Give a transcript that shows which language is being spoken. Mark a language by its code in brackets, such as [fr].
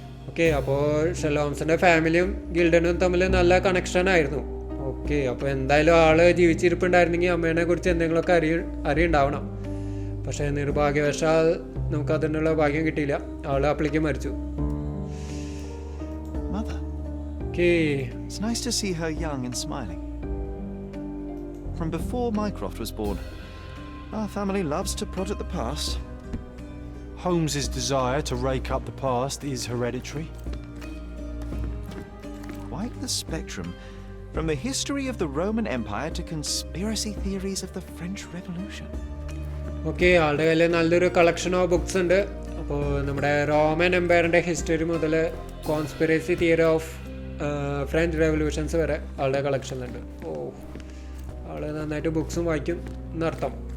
[ml] Okay, അപ്പോൾ Sherlock ഹോംസിൻ്റെ ഫാമിലിയും ഗിൽഡനും തമ്മിൽ നല്ല കണക്ഷൻ ആയിരുന്നു. ഓക്കെ, അപ്പോൾ എന്തായാലും ആള് ജീവിച്ചിരിപ്പുണ്ടായിരുന്നെങ്കിൽ അമ്മേനെ കുറിച്ച് എന്തെങ്കിലുമൊക്കെ അറിയുണ്ടാവണം. പക്ഷേ നിർഭാഗ്യവശാൽ നമുക്കതിനുള്ള ഭാഗ്യം കിട്ടിയില്ല. ആള് അപ്പളേക്ക് മരിച്ചു. [en] Mother. [ml] Okay, [en] It's nice to see her young and smiling. From before Mycroft was born, our family loves to prod at the past. Holmes's desire to rake up the past is hereditary. Quite the spectrum, from the history of the Roman Empire to conspiracy theories of the French Revolution. [ml] Okay, ആളുടെ കയ്യിൽ നല്ലൊരു collection of books ഉണ്ട്. അപ്പോൾ നമ്മുടെ Roman എംപയറിൻ്റെ history മുതൽ conspiracy theory of French revolutions വരെ ആളുടെ കളക്ഷനിലുണ്ട്. ഓ, ആള് നന്നായിട്ട് ബുക്സും വായിക്കും എന്നർത്ഥം.